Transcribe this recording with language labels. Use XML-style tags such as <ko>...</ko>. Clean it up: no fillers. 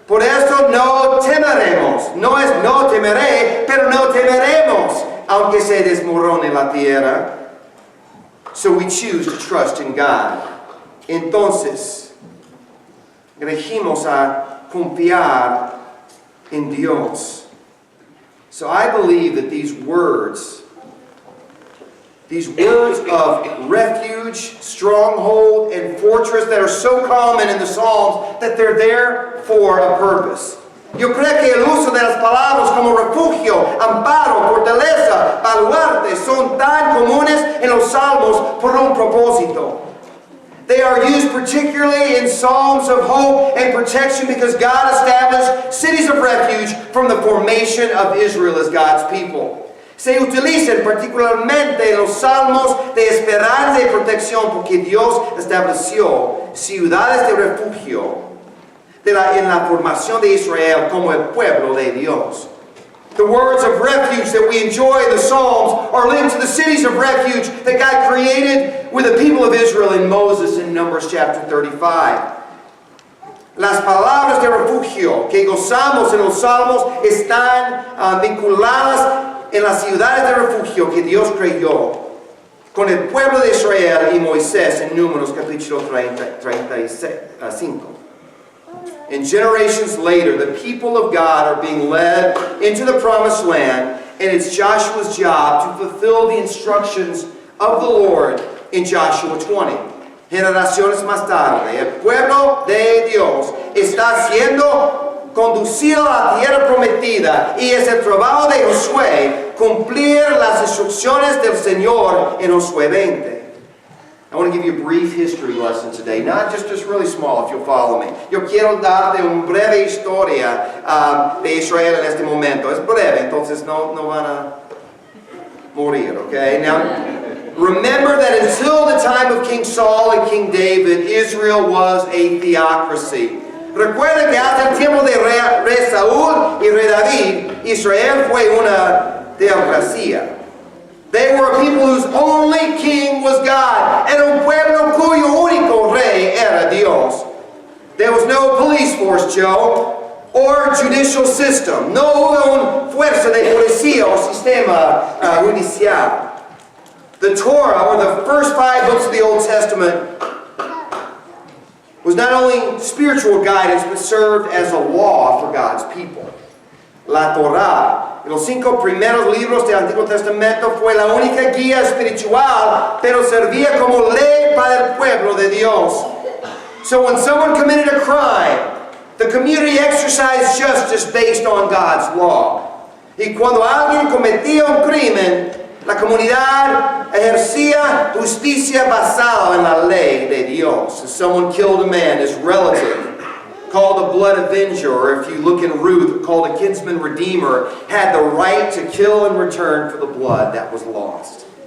<es>Por eso no temeremos. No es no temeré, pero no temeremos, aunque se desmorone la tierra.</es> <en>So we choose to trust in God.</en> <es>Entonces, elegimos a confiar in Dios.</es> <en>So I believe that these words of refuge, stronghold, and fortress that are so common in the Psalms, that they're there for a purpose.</en> <es>Yo creo que el uso de las palabras como refugio, amparo, fortaleza, baluarte son tan comunes en los Salmos por un propósito.</es> <en>They are used particularly in Psalms of hope and protection because God established cities of refuge from the formation of Israel as God's people.</en> <es>Se utilizan particularmente en los salmos de esperanza y protección porque Dios estableció ciudades de refugio en la formación de Israel como el pueblo de Dios.</es> <en>The words of refuge that we enjoy in the Psalms are linked to the cities of refuge that God created with the people of Israel in Moses in Numbers chapter 35.</en> <es>Las palabras de refugio que gozamos en los Salmos están vinculadas en las ciudades de refugio que Dios creyó con el pueblo de Israel y Moisés en Números capítulo 35.</es> <en>And generations later, the people of God are being led into the promised land, and it's Joshua's job to fulfill the instructions of the Lord in Joshua 20.</en> <es>Generaciones más tarde, el pueblo de Dios está siendo conducido a la tierra prometida, y es el trabajo de Josué cumplir las instrucciones del Señor en Josué 20.</es> <en>I want to give you a brief history lesson today, not just really small, if you'll follow me.</en> <es>Yo quiero darte una breve historia de Israel en este momento. Es breve, entonces no van a morir, okay?</es> <en>Now, remember that until the time of King Saul and King David, Israel was a theocracy.</en> <es>Recuerda que hasta el tiempo de rey Saúl y rey David, Israel fue una teocracia.</es> <en>They were a people whose only king was God.</en> <es>Era un pueblo cuyo único rey era Dios.</es> <en>There was no police force, Joe, or judicial system.</en> <es>No hubo una fuerza de policía o sistema judicial.</es> <en>The Torah, or the first 5 books of the Old Testament, was not only spiritual guidance, but served as a law for God's people.</en> <es>La Torah, los 5 primeros libros del Antiguo Testamento, fue la única guía espiritual, pero servía como ley para el pueblo de Dios.</es> <en>So when someone committed a crime, the community exercised justice based on God's law.</en> <es>Y cuando alguien cometía un crimen, la comunidad ejercía justicia basada en la ley de Dios.</es> <en>If someone killed a man, his relative, called a blood avenger, or if you look in Ruth, called a kinsman redeemer, had the right to kill in return for the blood that was lost.</en>